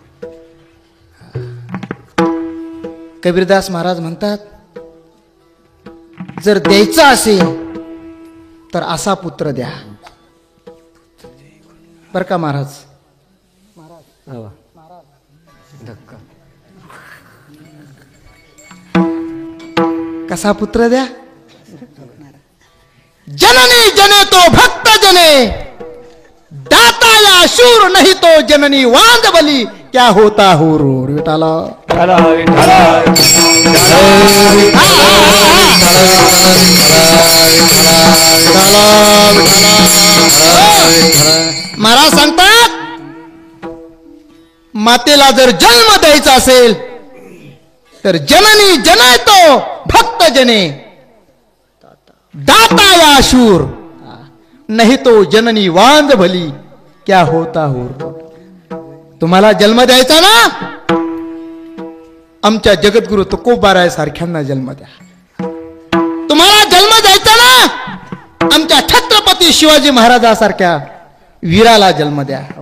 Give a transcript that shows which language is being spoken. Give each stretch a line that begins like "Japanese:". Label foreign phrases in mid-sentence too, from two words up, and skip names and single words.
Marathi: कबीरदास महाराज म्हणतात, जर द्यायचा असेल तर असा पुत्र द्या. बर का महाराज? कसा पुत्र द्या?
Hindi: जननी जने तो भक्त जने, दाता या शूर नहीं तो जननी वांद बली, क्या होता हो रो विठाला.
Marathi: महाराज सांगतात, मातेला जर जन्म द्यायचा असेल तर
Hindi: जननी जने तो भक्त जने, दाता या शूर नहीं तो जननी वांद भली, क्या होता हो.
Marathi: तुम्हाला जन्म द्यायचा ना, आमच्या जगद्गुरु तुकोबाराय सारख्यांना जन्म द्या. तुम्हाला जन्म द्यायचा ना, आमच्या छत्रपती शिवाजी महाराजासारख्या वीराला जन्म द्या.